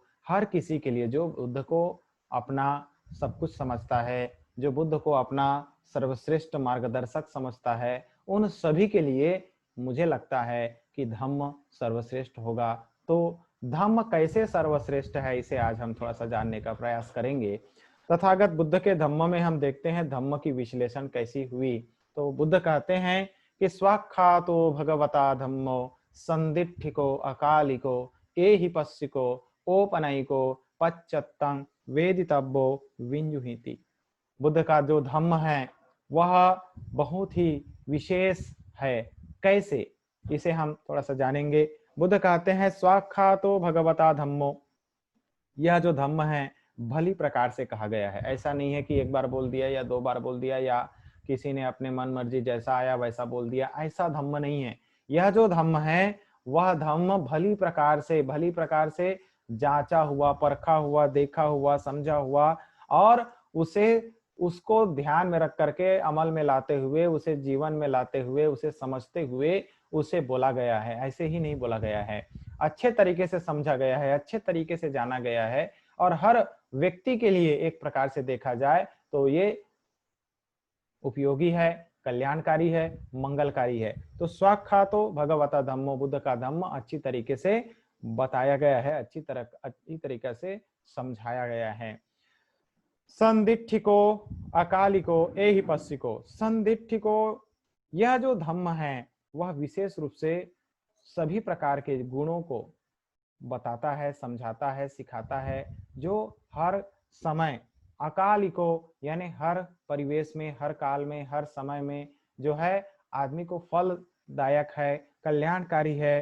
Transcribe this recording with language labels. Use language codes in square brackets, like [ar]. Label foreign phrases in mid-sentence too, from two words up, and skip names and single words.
[hi] हर किसी के लिए जो बुद्ध को अपना सब कुछ समझता है, जो बुद्ध को अपना सर्वश्रेष्ठ मार्गदर्शक समझता है, उन सभी के लिए मुझे लगता है कि धम्म सर्वश्रेष्ठ होगा। तो धम्म कैसे सर्वश्रेष्ठ है, इसे आज हम थोड़ा सा जानने का प्रयास करेंगे। तथागत बुद्ध के धम्म में हम देखते हैं धम्म की विश्लेषण कैसी हुई। तो बुद्ध कहते हैं कि [pi] स्वाख्यातो भगवता धम्मो संदिठिको अकालिको एहि पश्चिको ओपनयिको पच्चत्तं वेदितव्यो विंजुहिति। [hi] बुद्ध का जो धम्म है वह बहुत ही विशेष है। कैसे, इसे हम थोड़ा सा जानेंगे। बुद्ध कहते हैं [pi] स्वाख्यातो भगवता धम्मो, [hi] यह जो धम्म है भली प्रकार से कहा गया है। ऐसा नहीं है कि एक बार बोल दिया या दो बार बोल दिया या किसी ने अपने मन मर्जी जैसा आया वैसा बोल दिया, ऐसा धम्म नहीं है। यह जो धम्म है वह धम्म भली प्रकार से जांचा हुआ, परखा हुआ, देखा हुआ, समझा हुआ और उसको ध्यान में रख करके अमल में लाते हुए, उसे जीवन में लाते हुए, उसे समझते हुए उसे बोला गया है। ऐसे ही नहीं बोला गया है, अच्छे तरीके से समझा गया है, अच्छे तरीके से जाना गया है और हर व्यक्ति के लिए एक प्रकार से देखा जाए तो ये उपयोगी है, कल्याणकारी है, मंगलकारी है। [pi] तो स्वाख्यातो भगवता धम्मो, [hi] बुद्ध का धम्म अच्छी तरीके से बताया गया है, अच्छी तरीके से समझाया गया है। [pi] संदिठिको अकालिको एहि पश्चिको, [hi] संदिठिको यह जो धम्म है वह विशेष रूप से सभी प्रकार के गुणों को बताता है, समझाता है, सिखाता है, जो हर समय अकालिको यानी हर परिवेश में, हर काल में, हर समय में जो है आदमी को फलदायक है, कल्याणकारी है।